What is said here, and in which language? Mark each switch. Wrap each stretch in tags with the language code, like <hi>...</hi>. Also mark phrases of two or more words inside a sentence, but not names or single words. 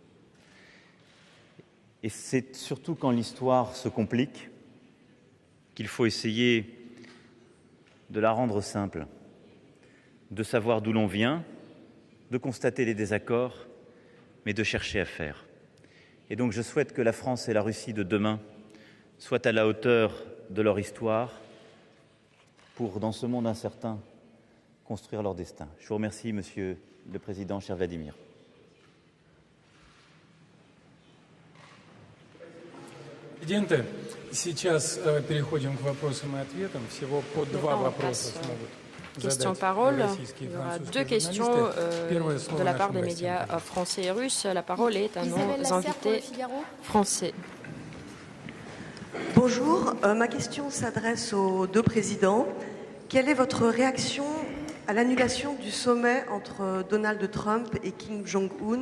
<fr>Et c'est surtout quand l'histoire se complique qu'il faut essayer de la rendre simple, de savoir d'où l'on vient, de constater les désaccords, mais de chercher à faire. Et donc je souhaite que la France et la Russie de demain soient à la hauteur de leur histoire pour, dans ce monde incertain, construire leur destin. Je vous remercie, Monsieur le Président, cher Vladimir.</fr> <ru>Президенты, сейчас переходим к вопросам и ответам. Всего по два вопроса смогут.</ru> <fr>Question-parole. Il y aura deux questions de la part des médias français et russes. La parole est à nos invités français. Bonjour, ma question s'adresse aux deux présidents. Quelle est votre réaction à l'annulation du sommet entre Donald Trump et Kim Jong-un?</fr>